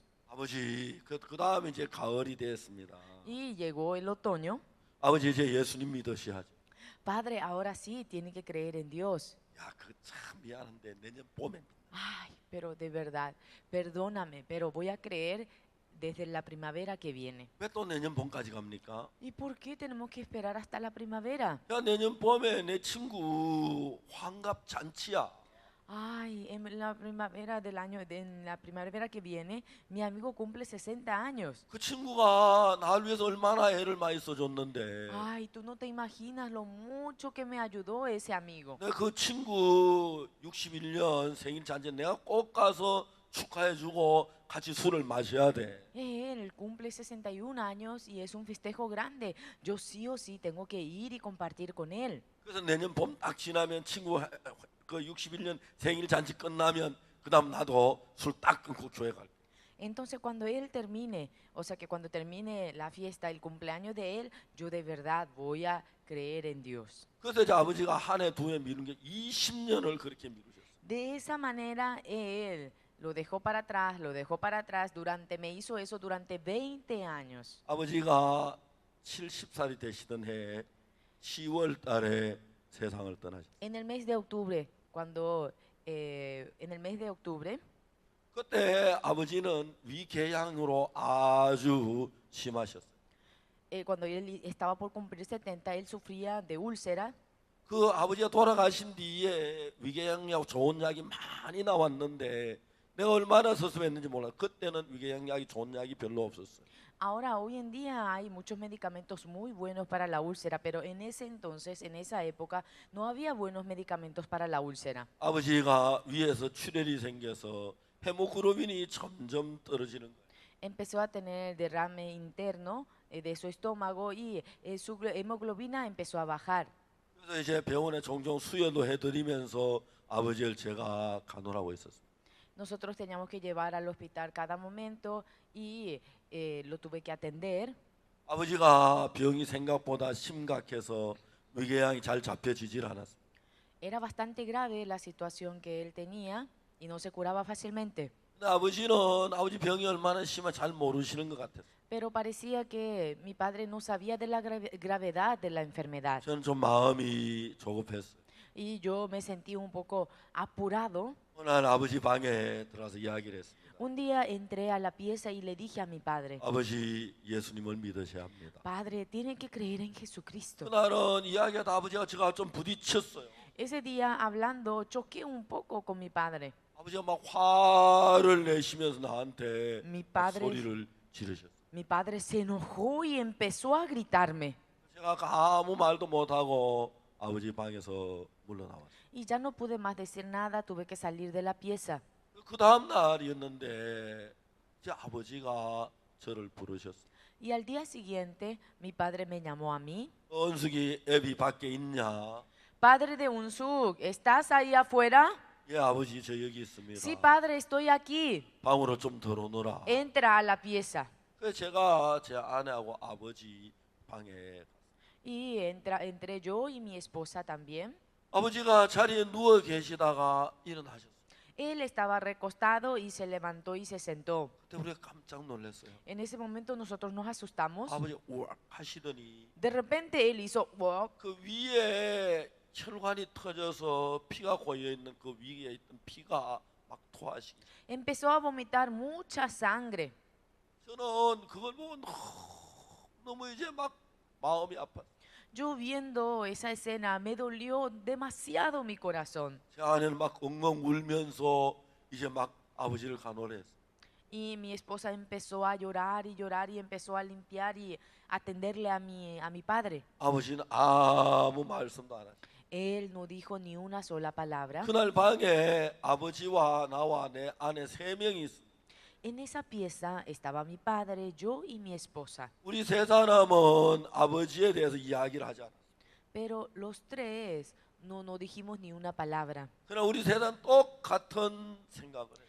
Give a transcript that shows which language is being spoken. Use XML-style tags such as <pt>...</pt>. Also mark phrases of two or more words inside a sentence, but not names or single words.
<ko>아버지 그 다음에 이제 가을이 됐습니다.</ko> <es>Y llegó el otoño.</es> <ko>아버지 이제 예수님 믿으셔야죠.</ko> <es>Padre, ahora sí tiene que creer en Dios.</es> <ko>야, 그 참 미안한데 내년 봄에 믿는다.</ko> <es>Ay, pero de verdad, perdóname, pero voy a creer desde la primavera que viene.</es> <ko>왜 또 내년 봄까지 갑니까?</ko> <es>¿Y por qué tenemos que esperar hasta la primavera?</es> <ko>야, 내년 봄에 내 친구 환갑 잔치야.</ko> <es>Ay, en la primavera del año, en la primavera que viene, mi amigo cumple 60 años.</es> <ko>그 친구가 날 위해서 얼마나 애를 많이 써줬는데</ko> <es>Ay, tú no te imaginas lo mucho que me ayudó ese amigo.</es> <ko>내가 그 친구 61년 생일 잔치 내가 꼭 가서 축하해주고 같이 술을 마셔야 돼.</ko> <es>Él cumple 61 años y es un festejo grande. Yo sí o sí tengo que ir y compartir con él.</es> <ko>그래서 내년 봄 딱 지나면 친구 그 61년 생일 잔치 끝나면 그다음 나도 술 딱 끊고 교회 갈 거야.</ko> <es>Entonces cuando él termine, o sea que cuando termine la fiesta, el cumpleaños de él, yo de verdad voy a creer en Dios.</es> <ko>그래서 이제 아버지가 한 해 두 해 미룬 게 20년을 그렇게 미루셨어요.</ko> <es>De esa manera él lo dejó para atrás, lo dejó para atrás me hizo eso durante 20 años.</es> <ko>아버지가 70살이 되시던 해 10월 달에 세상을 떠나셨어요.</ko> <es>En el mes de octubre, en el mes de octubre,</es> <ko>그때 아버지는 위궤양으로 아주 심하셨어요.</ko> <es>cuando él estaba por cumplir 70, él sufría de úlcera.</es> <ko>그 아버지가 돌아가신 뒤에 위궤양약 좋은 약이 많이 나왔는데 내가 얼마나 서슴했는지 몰라. 그때는 위궤양약이 좋은 약이 별로 없었어요.</ko> <es>Ahora, hoy en día hay muchos medicamentos muy buenos para la úlcera, pero en ese entonces, en esa época, no había buenos medicamentos para la úlcera.</es> <ko>아버지가 위에서 출혈이 생겨서 헤모글로빈이 점점 떨어지는 거예요.</ko> <es>Empezó a tener derrame interno de su estómago y su hemoglobina empezó a bajar.</es> <ko>그래서 이제 병원에 종종 수혈도 해드리면서 아버지를 제가 간호하고 있었어요.</ko> <es>Nosotros teníamos que llevar al hospital cada momento y lo tuve que atender.</es> <ko>아버지가 병이 생각보다 심각해서 위궤양이 잘 잡혀지질 않았어요.</ko> <es>Era bastante grave la situación que él tenía y no se curaba fácilmente.</es> <ko>근데 아버지 병이 얼마나 심한지 잘 모르시는 것 같아요.</ko> <es>Pero parecía que mi padre no sabía de la gravedad de la enfermedad.</es> <ko>저는 좀 마음이 조급했어요.</ko> <es>Y yo me sentí un poco apurado.</es> <ko>어느 날 아버지 방에 들어가서 이야기를 했습니다.</ko> <es>Un día entré a la pieza y le dije a mi padre,</es> <ko>아버지 예수님을 믿으셔야 합니다.</ko> <es>Padre, tiene que creer en Jesucristo.</es> <ko>그날은 이야기하다 아버지가 제가 좀 부딪혔어요.</ko> <es>Ese día hablando choqué un poco con mi padre.</es> <ko>아버지가 막 화를 내시면서 나한테</ko> <es>Mi</es> <ko>막</ko> <es>padre,</es> <ko>소리를 지르셨어요.</ko> <es>mi padre se enojó y empezó a gritarme.</es> <ko>제가 아무 말도 못하고 아버지 방에서 물러나왔어요.</ko> <es>Y ya no pude más decir nada, tuve que salir de la pieza.</es> <ko>그 다음 날이었는데 제 아버지가 저를 부르셨어요.</ko> <es>Y al día siguiente, mi padre me llamó a mí.</es> <ko>은숙이 애비 밖에 있냐?</ko> <es>Padre de Unsuk, ¿estás ahí afuera?</es> <ko>예 아버지 저 여기 있습니다.</ko> <es>Sí, padre, estoy aquí.</es> <ko>방으로 좀 들어오너라.</ko> <es>Entra a la pieza.</es> <ko>그래서 제가 제 아내하고 아버지 방에</ko> <es>Y entré yo y mi esposa también.</es> <ko>아버지가 자리에 누워 계시다가 일어나셨어요.</ko> <es>Él estaba recostado y se levantó y se sentó.</es> <ko>그때 우리가 깜짝 놀랐어요.</ko> <es>En ese momento nosotros nos asustamos.</es> <ko>아버지 우악 하시더니</ko> <es>De repente él hizo "Wow",</es> <ko>그 위에 혈관이 터져서 피가 고여 있는 그 위에 있던 피가 막 토하시기.</ko> <es>empezó a vomitar mucha sangre.</es> <ko>저는 그걸 보고 너무 이제 막 마음이 아파.</ko> <es>Yo viendo esa escena me dolió demasiado mi corazón.</es> <ko>제 아내는 막 엉엉 울면서 이제 막 아버지를 간호를 했어요.</ko> <es>Y mi esposa empezó a llorar y empezó a limpiar y atenderle a mi padre.</es> <ko>아버지는 아무 말씀도 안 하셨어요.</ko> <es>Él no dijo ni una sola palabra.</es> <ko>그날 방에 아버지와 나와 내 아내 세 명이 있어요.</ko> <es>En esa pieza estaba mi padre, yo y mi esposa.</es> <ko>우리 세 사람은 아버지에 대해서 이야기를 하지 않았어요.</ko> <es>Pero los tres no dijimos ni una palabra.</es> <ko>그러나 우리 세 사람 똑같은 생각을 했어요.</ko>